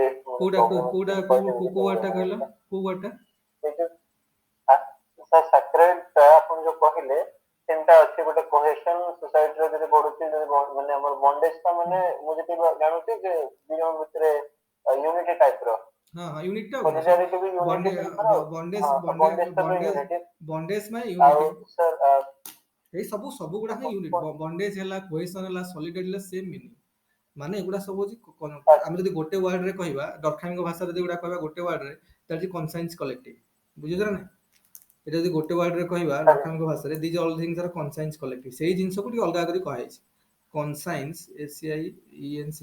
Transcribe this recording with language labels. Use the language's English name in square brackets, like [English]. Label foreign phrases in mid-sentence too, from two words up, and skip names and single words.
[Odia] କୋଉ ୱାର୍ଡଟା କହିଲ, କୋଉ ୱାର୍ଡଟା? ସାର୍ ସାକ୍ରେଡ୍ ଟା ଆପଣ ଯୋଉ କହିଲେ ତିନିଟା ଅଛି, ଗୋଟେ [English] cohesion society [Odia] ଯଦି ବଢୁଛି, ଯଦି ମାନେ ଆମର ବଣ୍ଡେଜ ଟା, ମାନେ ମୁଁ ଯେତିକି ଜାଣୁଛି ଯେ ଦି ଜଣ ଭିତରେ [English] unity type [Odia] ର ହଁ ହଁ ୟୁନିଟଟା କଣ ସେ solidarity ବି unity ଜିନିଷର ବଣ୍ଡେଜ ହଁ ତ ବଣ୍ଡେଜ bondage ତ ବି ବଣ୍ଡେଜ unity ବଣ୍ଡେଜ ପାଇଁ ଆଉ ୟୁନିଟି sir ଏଇ ସବୁ ଗୁଡା ହିଁ [English] unit bondage [Odia] ହେଲା କୋହେସନ ହେଲା ସଲିଡାରିଟି ହେଲା [English] same meaning [Odia] ମାନେ ଏଗୁଡା ସବୁ ହଉଛି ଆମେ ଯଦି ଗୋଟେ ୱାର୍ଡରେ କହିବା ଦର୍ଖାଙ୍କ ଭାଷାରେ ଯଦି ଏଗୁଡା କହିବା ଗୋଟେ ୱାର୍ଡରେ ତାହେଲେ ହେଉଛି [French] conscience collective [Odia] ବୁଝୁଛ ନା ଏଟା ଯଦି ଗୋଟେ ୱାର୍ଡରେ କହିବା ଦର୍ଖାଙ୍କ ଭାଷାରେ [English] these all things are [French] conscience collective [Odia] ସେଇ ଜିନିଷକୁ ଟିକେ ଅଲଗା କରି କୁହାଯାଇଛି କନସାଇନ୍ସ ଏସିଆଇଏନସି